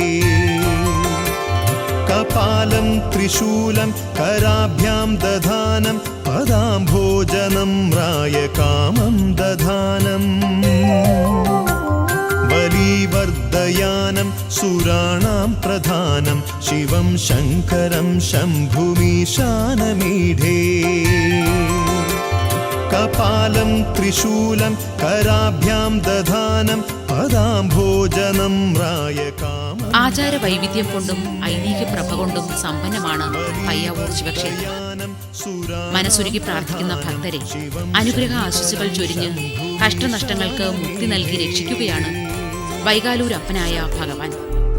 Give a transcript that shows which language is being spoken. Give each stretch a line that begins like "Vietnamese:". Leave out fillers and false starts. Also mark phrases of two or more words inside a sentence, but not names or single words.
Sanskrit: कपालं त्रिशूलं कराभ्यां दधानं पदाम्भोजनं रायकामं दधानम् बलिवर्धयानं सुराणां प्रधानं शिवं शङ्करं शम्भुमीशानमीढे. कपालं त्रिशूलं कराभ्यां दधानं पदाम्भोजनं रायकामम्.
Malayalam: ആചാര വൈവിധ്യം കൊണ്ടും ഐതിഹ്യ പ്രഭ കൊണ്ടും സമ്പന്നമാണ് പയ്യാവൂർ ശിവക്ഷേത്രം. മനസ്സുരുകി പ്രാർത്ഥിക്കുന്ന ഭക്തരെ അനുഗ്രഹ ആശീസ്സുകൾ ചൊരിഞ്ഞ് കഷ്ടനഷ്ടങ്ങൾക്ക് മുക്തി നൽകി രക്ഷിക്കുകയാണ് വൈകാലൂരപ്പനായ ഭഗവാൻ.